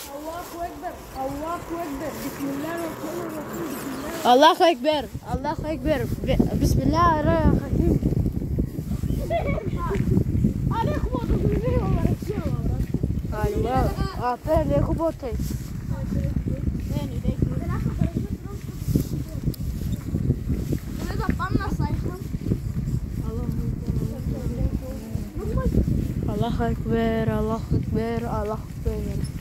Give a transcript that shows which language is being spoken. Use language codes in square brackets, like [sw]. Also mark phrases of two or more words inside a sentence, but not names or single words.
[ar] الله أكبر. الله أكبر. بسم الله الرحيم. [bg] Аре, хубаво да го видим, Айва. Пеле, хубаво тъй. [ar] الله أكبر، الله أكبر، الله أكبر.